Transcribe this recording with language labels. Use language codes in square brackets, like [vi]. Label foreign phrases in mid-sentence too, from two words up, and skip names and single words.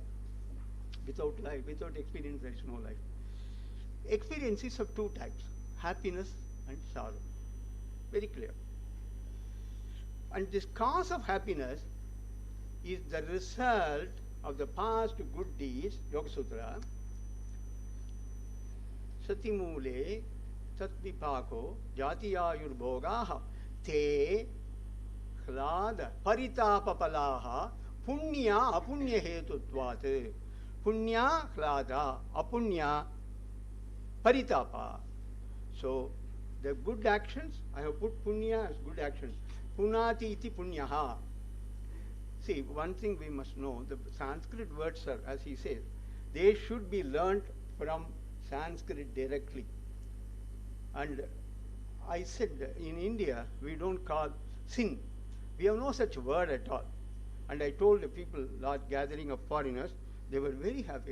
[en] Without experience, there is no life. Experience is of two types: happiness and sorrow. Very clear. And this cause of happiness is the result of the past good deeds, Yoga Sutra. [sa] Satimule tatvipako jatiyayurbhogaha te hlada paritapapalaha punya apunya hetutvat. Punya hlada, apunya paritapa. [en] So the good actions, I have put punya as good actions. [sa] Punati iti punyaha. [en] See, one thing we must know, the Sanskrit words are, as he says, they should be learnt from Sanskrit directly. And I said, in India, we don't call sin. We have no such word at all. And I told the people, large gathering of foreigners, they were very happy.